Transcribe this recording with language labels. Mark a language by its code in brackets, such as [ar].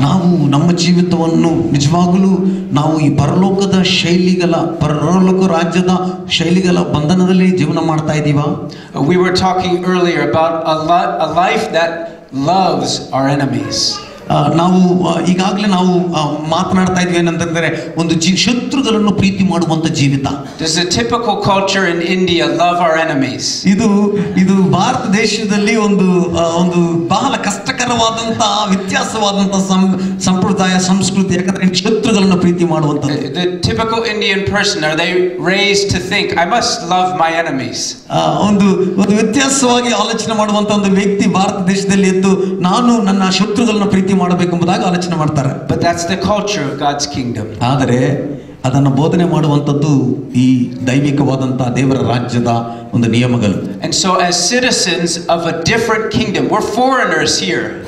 [kn] ನಾವು ನಮ್ಮ ಜೀವಿತವನ್ನು ನಿಜವಾಗಲೂ ನಾವು ಈ ಪರಲೋಕದ ಪರಲೋಕ ರಾಜ್ಯದ ಶೈಲಿಗಳ ಬಂಧನದಲ್ಲಿ ಜೀವನ ಮಾಡ್ತಾ ಇದ್ದೀವಾ? [en] We were talking earlier about a life that loves our enemies. [kn] ನಾವು ಈಗಾಗಲೇ ನಾವು ಮಾತನಾಡ್ತಾ ಇದ್ವಿ ಏನಂತಂದ್ರೆ ಒಂದು ಶತ್ರುಗಳನ್ನು ಪ್ರೀತಿ ಮಾಡುವಂತ ಜೀವಿತ. [en] There's a typical culture in India, love our enemies. [kn] ಇದು ಭಾರತ ದೇಶದಲ್ಲಿ ಒಂದು ಬಹಳ ಕಷ್ಟಕರವಾದಂತ ವ್ಯತ್ಯಾಸವಾದಂತ ಸಂಪ್ರದಾಯ ಸಂಸ್ಕೃತಿ. ಯಾಕಂದ್ರೆ ಶತ್ರುಗಳನ್ನು ಪ್ರೀತಿ ಮಾಡುವಂತದ್ದು. [en] The typical Indian person, are they raised to think I must love my enemies? [kn] ಒಂದು ವ್ಯತ್ಯಾಸವಾಗಿ ಆಲೋಚನೆ ಮಾಡುವಂತ ಒಂದು ವ್ಯಕ್ತಿ ಭಾರತ ದೇಶದಲ್ಲಿ ಎದ್ದು ನಾನು ನನ್ನ ಶತ್ರುಗಳನ್ನು ಪ್ರೀತಿ ಮಾಡಬೇಕೆಂಬುದಾಗಿ ಆಲೋಚನೆ ಮಾಡ್ತಾರೆ. [en] But that's the culture of God's kingdom. [kn] ಆದರೆ ಅದನ್ನು ಬೋಧನೆ ಮಾಡುವಂತದ್ದು ಈ ದೈವಿಕವಾದಂತಹ ದೇವರ ರಾಜ್ಯದ ಒಂದು ನಿಯಮಗಳು. [en] And so as citizens of a different kingdom, we're foreigners here.